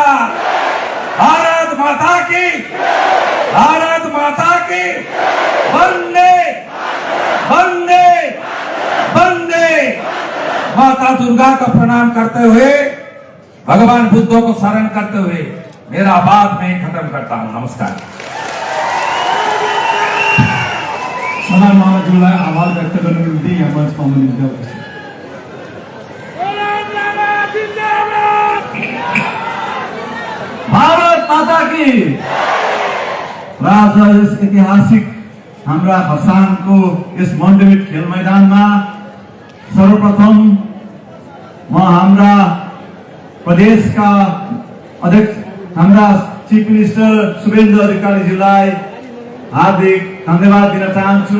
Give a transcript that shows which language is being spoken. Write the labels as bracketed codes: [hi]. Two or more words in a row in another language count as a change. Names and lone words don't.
[hi] भारत माता की वंदे वंदे वंदे। माता दुर्गा का प्रणाम करते हुए भगवान बुद्ध को शरण करते हुए मेरा बात मैं खत्म करता हूं। नमस्कार। [ne] सदन महाराजलाई आभार व्यक्त गर्नको निम्ति यहाँ मञ्चमा हुनुहुन्थ्यो। [hi] भारत माता की। [ne] र आज यस ऐतिहासिक हाम्रा खरसाङको यस मण्डमित खेल मैदानमा सर्वप्रथम म हाम्रा प्रदेशका अध्यक्ष हाम्रा [en] chief minister [ne] शुभेन्दु अधिकारीज्यूलाई हार्दिक धन्यवाद दिन चाहन्छु।